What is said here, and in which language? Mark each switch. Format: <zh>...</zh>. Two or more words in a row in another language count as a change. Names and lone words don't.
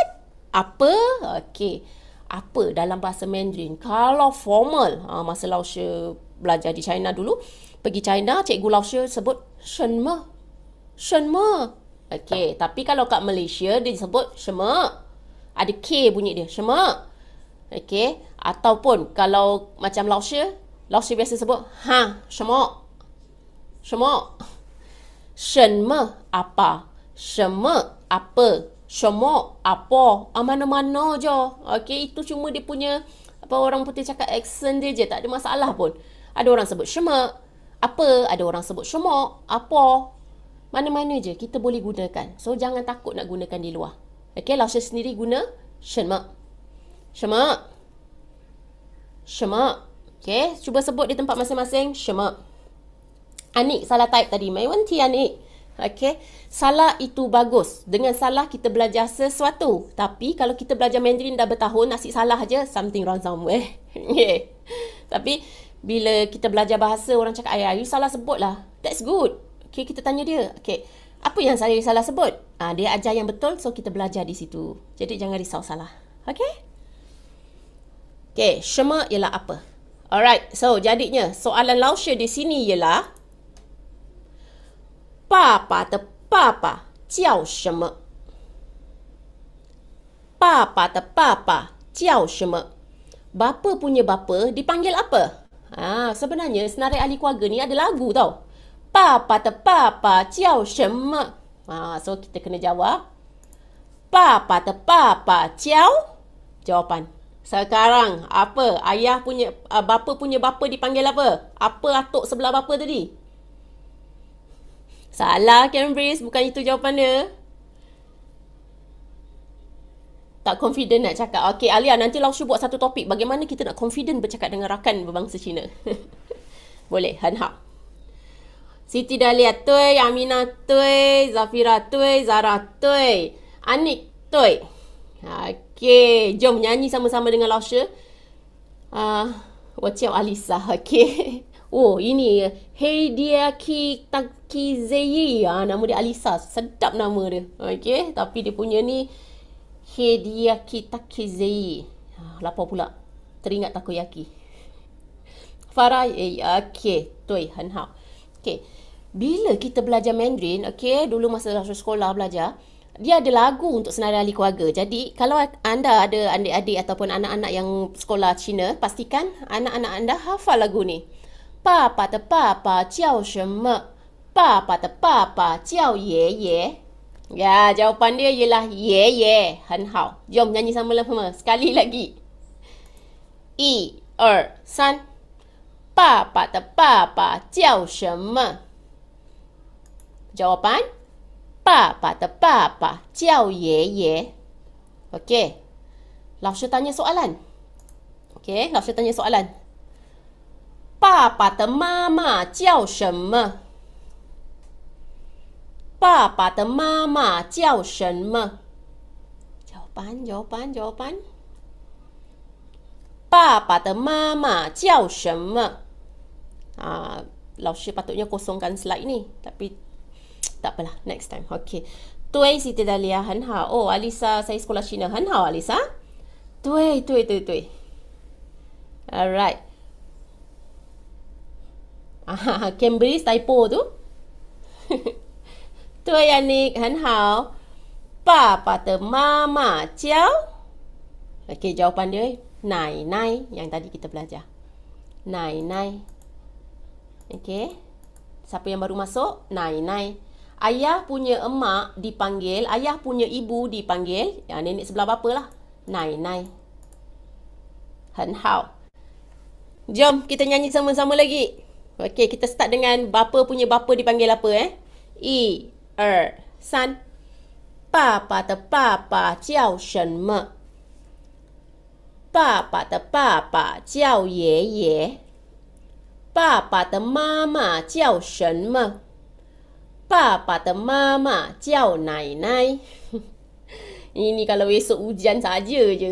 <ms>Apa? Okey. Apa dalam bahasa Mandarin? Kalau formal, masa Lao She belajar di China dulu, pergi China, cikgu Lao She sebut shenme. Shenme. Okey, tapi kalau kat Malaysia dia disebut sheme. Ada K bunyi dia, sheme. Okey, ataupun kalau macam Lao She biasa sebut shemo. Shemo. Shenme apa? Sheme apa? Shemo apa? Mana-mana je. Okey, itu cuma dia punya orang putih cakap accent dia je, tak ada masalah pun. Ada orang sebut sheme apa, ada orang sebut shemo apa. Mana-mana je kita boleh gunakan. So jangan takut nak gunakan di luar. Okey, Lao She sendiri guna shenme. Sheme. Sheme. Okey, cuba sebut di tempat masing-masing. Sheme. Anik salah type tadi.</ms> <zh>没问题</zh> <ms>anik. Okey, salah itu bagus. Dengan salah kita belajar sesuatu. Tapi kalau kita belajar Mandarin dah bertahun, asyik salah aja,</ms> <en>something wrong somewhere.</en> <ms>Okay. Tapi bila kita belajar bahasa, orang cakap, ayah, you salah sebut lah.</ms> <en>That's good.</en> <ms>Okay, kita tanya dia. Okay, apa yang saya salah sebut? Dia ajar yang betul, so kita belajar di situ. Jadi jangan risau salah. Okay? Okay, shema ialah apa? Alright, so jadinya soalan Lao She di sini ialah</ms> <zh>爸爸的爸爸叫什么？爸爸的爸爸叫什么？</zh> <ms>Bapa punya bapa dipanggil apa? Sebenarnya senarai ahli keluarga ni ada lagu tau.</ms> <zh>爸爸的爸爸叫什么?</zh> <ms>So kita kena jawab.</ms> <zh>爸爸的爸爸叫 jawapan.</zh> <ms>Sekarang apa? Ayah punya bapa punya bapa dipanggil apa? Apa atuk sebelah bapa tadi? Salah, Cambridge. Bukan itu jawapan dia. Tak confident nak cakap. Okey, Alia, nanti Lao She buat satu topik. Bagaimana kita nak confident bercakap dengan rakan berbangsa Cina. Boleh, Han Hao. Siti Dahlia, tui. Aminah, tui. Zafira, tui. Zara, tui. Anik, tui. Okey, jom nyanyi sama-sama dengan Lao She. Wacau Alisa. Okey. Oh, ini Hey Dia Ki Takizeyi. Nama dia Alisa. Sedap nama dia. Okey, tapi dia punya ni Hey Dia Ki Takizeyi. Lapar pula. Teringat takoyaki. Farah, okey, tui Han Hao. Okey. Bila kita belajar Mandarin, okey, dulu masa sekolah belajar, dia ada lagu untuk senarai ahli keluarga. Jadi, kalau anda ada adik-adik ataupun anak-anak yang sekolah Cina, pastikan anak-anak anda hafal lagu ni.</ms> <zh>爸爸的爸爸叫什么？爸爸的爸爸叫爷爷。</zh> <ms>Ya, jawapan dia ialah ye ye.</ms> <zh>Han Hao.</zh> <ms>Jom nyanyi sama-sama. Sekali lagi. 1, 2, 3.</ms> <zh>爸爸的爸爸叫什么？ Jawapan. 爸爸的爸爸叫爷爷。Okey.</zh> <ms>Lao She tanya soalan. Okey, Lao She tanya soalan.</ms> <zh>爸爸的妈妈叫什么？爸爸的妈妈叫什么？ Jawapan. 爸爸的妈妈叫什么？</zh> <ms>Lao She patutnya kosongkan slide ni. Tapi tak apalah. Next time. Okay. Tui Siti Dahlia, Han Hao. Oh, Alisa, saya sekolah Cina. Han Hao, Alisa. Tui. Alright. Cambridge typo tu. Tui Anik, Han Hao. 爸爸的妈妈叫 Okey, jawapan dia Nai Nai yang tadi kita belajar. Nai Nai. Okey. Siapa yang baru masuk? Nai Nai. Ayah punya emak dipanggil, ayah punya ibu dipanggil, nenek sebelah bapa lah. Nai Nai. Han Hao. Jom kita nyanyi sama-sama lagi. Okey, kita start dengan bapa punya bapa dipanggil apa 1, 2, 3.</ms> <zh>爸爸的爸爸叫什么？爸爸的爸爸叫爷爷。爸爸的妈妈叫什么？爸爸的妈妈叫奶奶。</zh> <ms>Ini kalau esok hujan saja je.</ms>